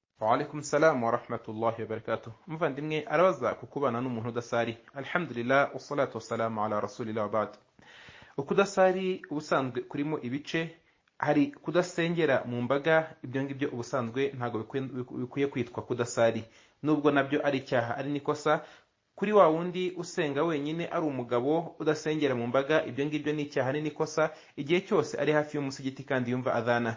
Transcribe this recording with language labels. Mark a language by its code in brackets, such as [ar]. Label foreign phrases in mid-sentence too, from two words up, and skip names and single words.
[ar] وعليكم السلام ورحمة الله وبركاته. [rw] Muvandimwe arabaza kukubana n'umuntu udasari. [ar] الحمد لله والصلاة والسلام على رسول الله وبعد. [rw] Ukudasari ubusanzwe kurimo ibice, hari kudasengera mu mbaga, ibyo ngibyo ubusanzwe ntago bikwiye kwitwa kudasari, nubwo nabyo ari icyaha, ari nikosa. Kuri wa wundi usenga wenyine ari umugabo udasengera mu mbaga, ibyo ngibyo ni icyaha, ni nikosa igihe cyose ari hafi y'umusigiti kandi yumva adhana.